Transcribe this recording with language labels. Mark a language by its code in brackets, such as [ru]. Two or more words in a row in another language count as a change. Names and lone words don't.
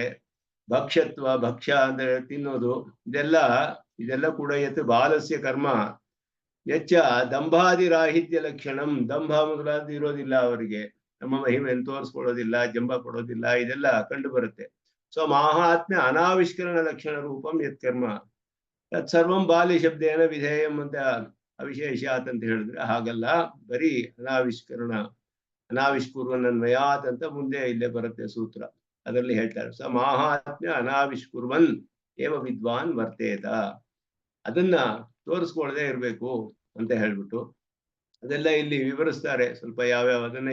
[kn] ಭಕ್ಷ್ಯ ಅಂದ್ರೆ ತಿನ್ನೋದು. ಇದೆಲ್ಲ ಕೂಡ [sa] ಯತ್ ಬಾಲಸ್ಯ ಕರ್ಮ ಹೆಚ್ಚ ದಂಭಾದಿರಾಹಿತ್ಯ ಲಕ್ಷಣಂ. [kn] ದಂಭ ಮೊದಲಾದ ಇರೋದಿಲ್ಲ ಅವರಿಗೆ, ನಮ್ಮ ಮಹಿಮೆಯನ್ನು ತೋರಿಸ್ಕೊಳ್ಳೋದಿಲ್ಲ, ಜಂಬ ಕೊಡೋದಿಲ್ಲ, ಇದೆಲ್ಲ ಕಂಡು ಬರುತ್ತೆ. [sa] ಸೊ ಮಾಹಾತ್ಮ್ಯ ಅನಾವಿಷ್ಕರಣ ಲಕ್ಷಣ ರೂಪಂ ಯತ್ ಕರ್ಮ ತತ್ಸರ್ವಂ ಬಾಲ್ಯ ಶಬ್ದೇನ ವಿಧೇಯಂ ಅಂತ ಅವಿಶೇಷಾತ್ [kn] ಅಂತ ಹೇಳಿದ್ರೆ ಹಾಗಲ್ಲ. ಬರೀ ಅನಾವಿಷ್ಕುರ್ವನ್ನನ್ವಯಾತ್ ಅಂತ ಮುಂದೆ ಇಲ್ಲೇ ಬರುತ್ತೆ ಸೂತ್ರ, ಅದರಲ್ಲಿ ಹೇಳ್ತಾರೆ. [sa] ಸ ಮಾಹಾತ್ಮ್ಯ ಅನಾವಿಷ್ಕುರ್ವನ್ ಏವ ವಿದ್ವಾನ್ ವರ್ತೇತ. [kn] ಅದನ್ನ ತೋರಿಸ್ಕೊಳ್ಳದೆ ಇರಬೇಕು ಅಂತ ಹೇಳ್ಬಿಟ್ಟು ಅದೆಲ್ಲ ಇಲ್ಲಿ ವಿವರಿಸ್ತಾರೆ ಸ್ವಲ್ಪ ಯಾವ್ಯಾವ ಅದನ್ನ.